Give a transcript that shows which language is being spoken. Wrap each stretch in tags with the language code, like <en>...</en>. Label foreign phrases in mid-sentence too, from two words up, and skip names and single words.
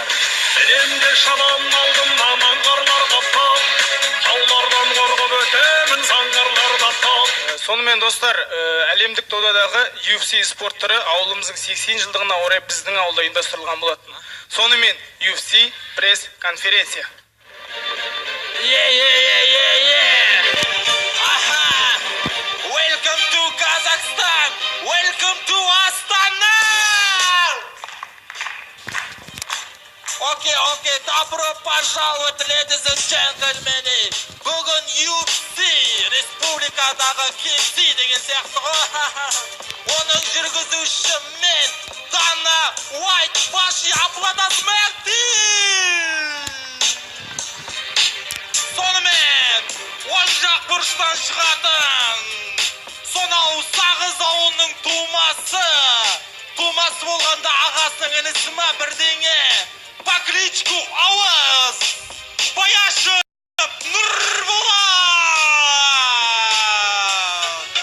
<kk>Сенде шалам алдым аман қарларға тап, таулардан қорғап өтемін заңғарларда тап. Сонымен достар, әлемдік додадағы UFC спорт түрі ауылымыздың 80 жылдығына орай біздің ауылда ұйымдастырылған болатын. Сонымен UFC пресс-конференция.</kk> <en>Welcome to Kazakhstan! Welcome to Astana!</en> <ru>Okay, добро пожаловать,</ru> <en>ladies and gentlemen.</en> <kk>Бүгін UFC республикадағы KFC деген сияқты ғой. Оның жүргізуші мен Дана White</kk> <ru>ваши аплодисменты!</ru> <kk>Сонымен, оң жақ бұрыштан шығатын сонау Сағыз ауылының тумасы болғанда ағасының інісі ма бірдеңе</kk> <ru>по кличку</ru> <kk>Ауыз Баяшев Нұрболат.</kk>